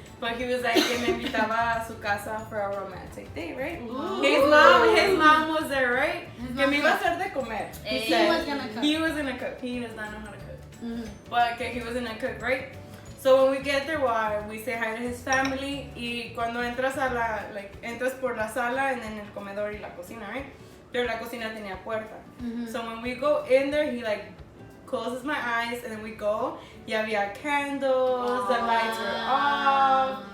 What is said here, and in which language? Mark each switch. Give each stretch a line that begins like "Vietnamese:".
English: But he was like,
Spanish: que me invitaba a su casa
English: for a romantic date, right? His mom was there, right? His
Spanish: Que
English: mom
Spanish: me iba a
English: cooked.
Spanish: hacer de comer.
English: He was gonna cook. He was gonna cook. He does not know how to cook. Mhm. But que he was gonna cook, right? So when we get there, well, we say hi to his family.
Spanish: Y cuando entras a la,
English: like,
Spanish: entras por la sala
English: and then
Spanish: el comedor y la cocina,
English: right?
Spanish: Pero la cocina tenía puerta. Mhm.
English: So when we go in there, he like closes my eyes and then we go.
Spanish: Y había
English: candles, the lights were off.